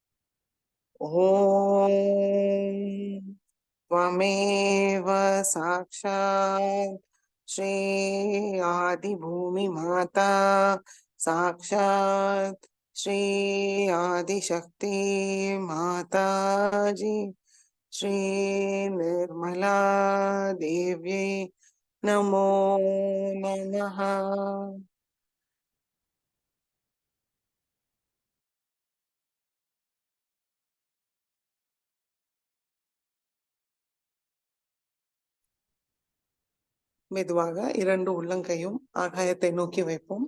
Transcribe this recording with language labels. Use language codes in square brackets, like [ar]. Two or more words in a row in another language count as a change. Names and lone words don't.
[sa] ஓம் त्वमेव साक्षात् श्री आदि भूमि माता साक्षात् श्री आदिशक्ति माता जी श्री निर्मला देव्यै नमो नमः. [ta] மெதுவாக இரண்டு உள்ளங்கையும் ஆகாயத்தை நோக்கி வைப்போம்.